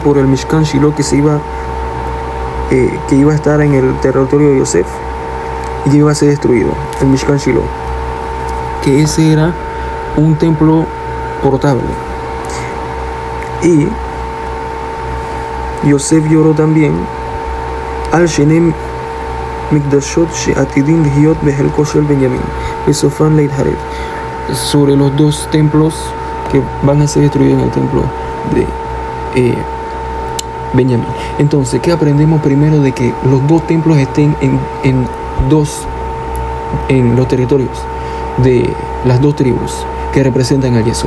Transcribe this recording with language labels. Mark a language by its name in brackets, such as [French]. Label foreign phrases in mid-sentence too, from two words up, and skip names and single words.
[Spanish] Por el Mishkan Shiloh que iba a estar en el territorio de Yosef y que iba a ser destruido, el Mishkan Shiloh, que ese era un templo portable. Y Yosef lloró también [Hebrew] על שני מקדשות שעתידים להיות בחלקו של בנימין בסופן ליחרב, [Spanish] sobre los dos templos que van a ser destruidos en el templo de Benjamín. Entonces, ¿qué aprendemos primero? De que los dos templos estén en los territorios de las dos tribus que representan al Yesod.